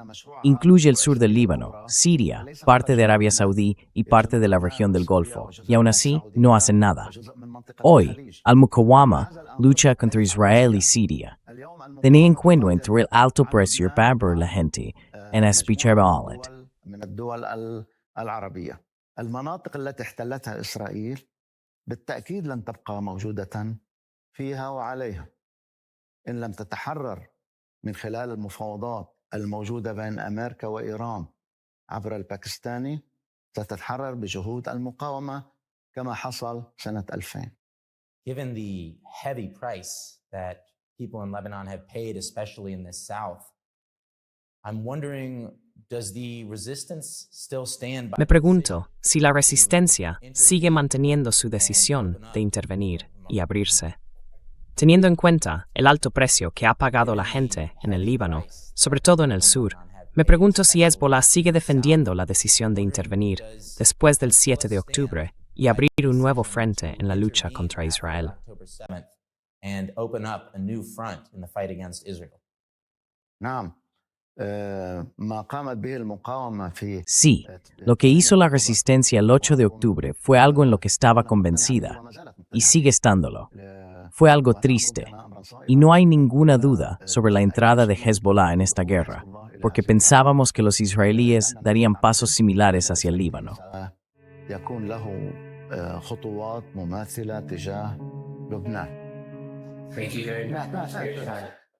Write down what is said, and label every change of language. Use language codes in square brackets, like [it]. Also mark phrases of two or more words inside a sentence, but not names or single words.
[es] Incluye el sur del Líbano, Siria, parte de Arabia Saudí y parte de la región del Golfo, y aún así no hacen nada. Hoy, Al-Muqawama lucha contra Israel y Siria. Tenía en cuenta entre el alto precio para la gente en escuchar [ar] من الدول العربية. المناطق التي احتلتها إسرائيل بالتأكيد لن تبقى موجودة فيها وعليها إن لم تتحرر من خلال المفاوضات الموجودة بين أمريكا وإيران عبر الباكستاني. ستتحرر بجهود المقاومة كما حصل سنة 2000. [en] Given the heavy price that people in Lebanon have paid, especially in the south, I'm wondering, does the resistance still stand by [es] Me pregunto si la resistencia sigue manteniendo su decisión de intervenir y abrirse. Teniendo en cuenta el alto precio que ha pagado la gente en el Líbano, sobre todo en el sur, me pregunto si Hezbollah sigue defendiendo la decisión de intervenir después del 7 de octubre y abrir un nuevo frente en la lucha contra Israel. [en] and open up a new front in the fight against Israel? [ar] نعم ما قامت به المقاومة في [es] Sí, lo que hizo la resistencia el 8 de octubre fue algo en lo que estaba convencida, y sigue estándolo. Fue algo triste, y no hay ninguna duda sobre la entrada de Hezbollah en esta guerra, porque pensábamos que los israelíes darían pasos similares hacia el Líbano. [ar] يكون له خطوات مماثلة تجاه لبنان. [en] Thank you very much.